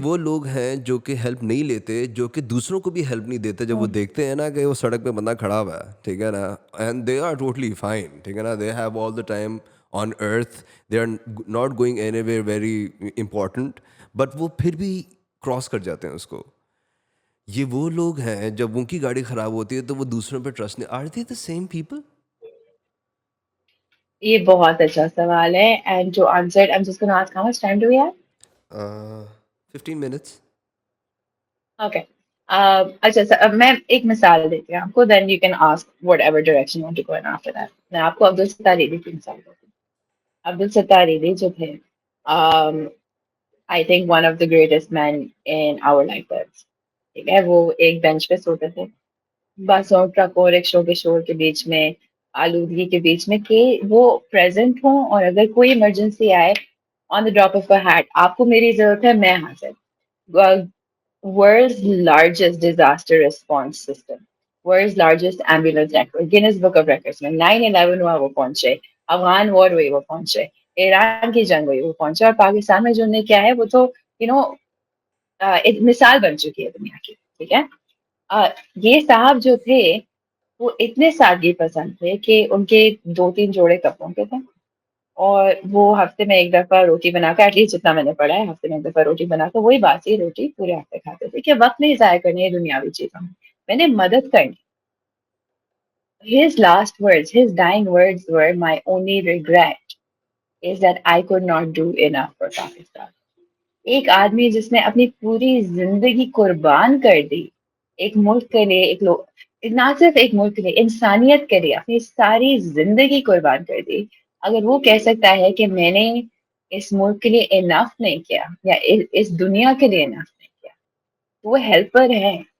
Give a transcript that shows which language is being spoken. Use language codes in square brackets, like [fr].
[ur] وہ لوگ ہیں جو کہ ہیلپ نہیں لیتے، جو کہ دوسروں کو بھی ہیلپ نہیں دیتے جب وہ دیکھتے ہیں نا کہ وہ سڑک پہ بندہ کھڑا ہوا ہے، ٹھیک ہے نا، [en] and they are totally fine, [ur] ٹھیک ہے نا، [en] they have all the time on earth, they are not going anywhere very important, [ur] but وہ پھر بھی کراس کر جاتے ہیں اس کو. یہ وہ لوگ ہیں جب ان کی گاڑی خراب ہوتی ہے تو وہ دوسروں پہ ٹرسٹ نہیں. [en] Are they the same people? [ur] یہ بہت اچھا سوال ہے. اینڈ جو answer [en] I'm just going to ask how much time do we have? 15 minutes. Okay. [ur] اچھا میں ایک مثال دیتی ہوں آپ کو, [en] then you can ask whatever direction you want to go in after that. [ur] میں آپ کو عبدالستار عیدی کی مثال دیتی ہوں. [en] Abdul Sattar Edhi [ur] جو تھے [en] I think one of the greatest men in our lifetimes. [ur] ٹھیک ہے, وہ ایک بینچ پہ سوتے تھے بسوں ٹرکوں رکشوں کے شور کے بیچ میں, آلودگی کے بیچ میں, کہ وہ پریزنٹ ہوں اور اگر کوئی ایمرجنسی آئے [en] on the drop of a hat, [ur] آپ کو میری ضرورت ہے, میں حاضر. [en] World's largest disaster response system, world's largest ambulance network, Guinness Book of Records [ur] میں 9/11 ہوا وہ پہنچے, افغان وار ہوئی وہ پہنچے, ایران کی جنگ ہوئی وہ پہنچے, اور پاکستان میں جو نے کیا ہے وہ تو ایک مثال بن چکی ہے دنیا کی. ٹھیک ہے, یہ صاحب جو تھے وہ اتنے سادگی پسند تھے کہ ان کے 2-3 جوڑے کپڑوں کے تھے, اور وہ ہفتے میں ایک دفعہ روٹی بنا کر, [en] at least [ur] جتنا میں نے پڑھا ہے, ہفتے میں ایک دفعہ روٹی بنا کر وہی باسی روٹی پورے ہفتے کھاتے تھے کہ وقت نہیں ضائع کرنی ہے دنیاوی چیزوں میں, میں نے مدد کرنی. [en] His last words, his dying words were, my only regret is that I could not do enough for Pakistan. [ur] ایک آدمی جس نے اپنی پوری زندگی قربان کر دی ایک ملک کے لیے, ایک لوگ, نہ صرف ایک ملک کے لیے, انسانیت کے لیے اپنی ساری زندگی قربان کر دی, اگر وہ کہہ سکتا ہے کہ میں نے اس ملک کے لیے انف نہیں کیا یا اس دنیا کے لیے انف نہیں کیا, تو وہ ہیلپر ہے.